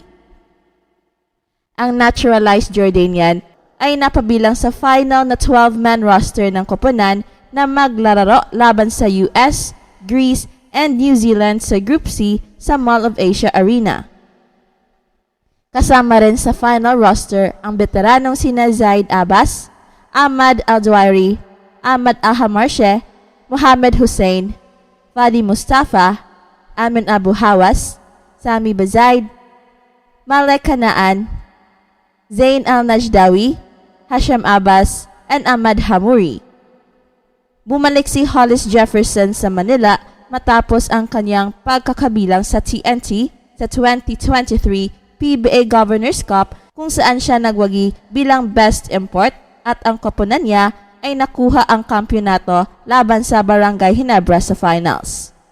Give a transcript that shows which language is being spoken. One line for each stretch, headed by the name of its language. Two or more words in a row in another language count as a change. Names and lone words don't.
Filipino: Ang naturalized Jordanian ay napabilang sa final na
English: 12-man roster
Filipino: ng koponan na maglalaro laban sa US, Greece, and New Zealand sa Group C sa Mall of Asia Arena. Kasama rin sa
English: final roster
Filipino: ang veteranong sina Zaid Abbas, Ahmad Al-Dwairi, Ahmad Al-Hamarshe, Mohamed Hussein, Fadi Mustafa, Amin Abu Hawas, Sami Bazaid, Malek Kanaan, Zain Al-Najdawi, Hashim Abbas, and Ahmad Hamuri. Bumalik si Hollis Jefferson sa Manila matapos ang kanyang pagkakabilang sa TNT sa 2023 PBA Governors Cup kung saan siya nagwagi bilang
English: best import
Filipino: at ang koponan niya ay nakuha ang kampyonato laban sa Barangay Ginebra sa finals.